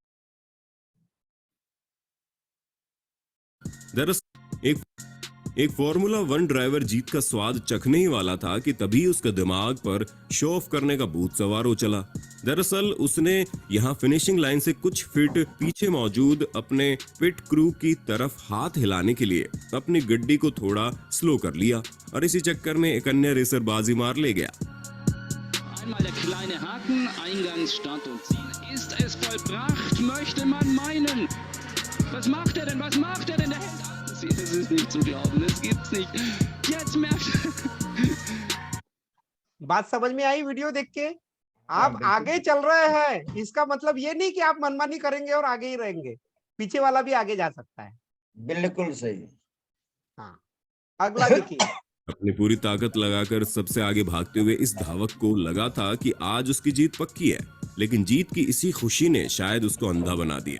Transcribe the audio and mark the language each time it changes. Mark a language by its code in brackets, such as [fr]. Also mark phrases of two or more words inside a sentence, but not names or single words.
[hi] दरअसल एक फॉर्मूला 1 ड्राइवर जीत का स्वाद चखने ही वाला था कि तभी उसका दिमाग पर [en] show off [hi] करने का भूत सवार हो चला। दरअसल उसने यहां [en] finishing line [hi] से कुछ फीट पीछे मौजूद अपने [en] pit crew [hi] की तरफ हाथ हिलाने के लिए अपनी गड्डी को थोड़ा स्लो कर लिया और इसी चक्कर में एक अन्य रेसर बाजी मार ले गया। [de] Einmal der kleine Haken, Eingang, Start und Ziel. Ist es vollbracht, möchte man meinen. Was macht er denn? Was macht er denn? Der hält an. Das ist nicht zu glauben, das gibt's nicht. Jetzt merkt [hi] बात समझ में आई वीडियो देख के? आप आगे चल रहे हैं, इसका मतलब ये नहीं कि आप मनमानी करेंगे और आगे ही रहेंगे, पीछे वाला भी आगे जा सकता है। बिल्कुल सही। हाँ, अगला देखिए। अपनी पूरी ताकत लगाकर सबसे आगे भागते हुए इस धावक को लगा था कि आज उसकी जीत पक्की है, लेकिन जीत की इसी खुशी ने शायद उसको अंधा बना दिया।